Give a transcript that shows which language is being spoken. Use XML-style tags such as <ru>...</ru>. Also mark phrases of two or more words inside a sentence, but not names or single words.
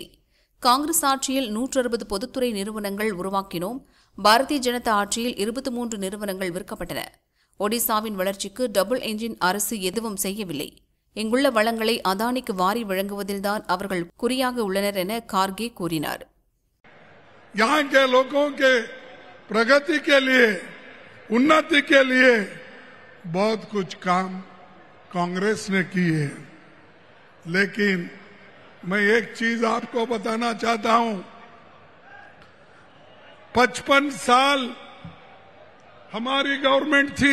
<ta>காங்கிரஸ் ஆட்சியில் 160 பொதுத்துறை நிறுவனங்கள் உருவாக்கினோம். பாரதிய ஜனதா ஆட்சியில் 23 நிறுவனங்கள் விற்கப்பட்டன. ஒடிசாவின் வளர்ச்சிக்கு</ta> <en>double engine</en> <ta>அரசு எதுவும் செய்யவில்லை. இங்குள்ள வளங்களை அதானிக்கு வாரி வழங்குவதில்தான் அவர்கள் குறியாக உள்ளனர் என கார்கே கூறினார்.</ta> <hi>यहाँ के लोगों के प्रगति के लिए, उन्नति के लिए बहुत कुछ काम कांग्रेस ने किए, लेकिन मैं एक चीज आपको बताना चाहता हूं. 55 साल हमारी गवर्नमेंट थी.</hi>